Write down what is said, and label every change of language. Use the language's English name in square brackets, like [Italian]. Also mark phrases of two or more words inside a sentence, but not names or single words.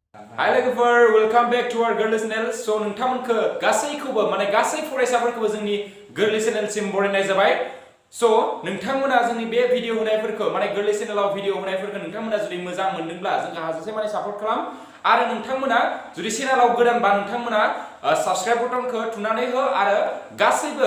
[Bodo] Hi लोगोफोर [English] welcome back to our [Bodo] गोरलै चेनेल सो नोंथांमोनखौ गासैखौबो माने गासै फरायसाफोरखौबो जोंनि गोरलै चेनेलसिम बरायनाय जाबाय सो नोंथांमोना जोंनि बे भिडिअ होनायफोरखौ माने गोरलै चेनेलाव भिडिअ होनायफोरखौ नोंथांमोना जुदि मोजां मोनदोंब्ला जोंखौ हाजासे माने सापर्ट खालाम आरो नोंथांमोना जुदि चेनेलाव गोदानबा नोंथांमोना साबस्क्राइब बटनखौ थुनानै हो आरो गासैबो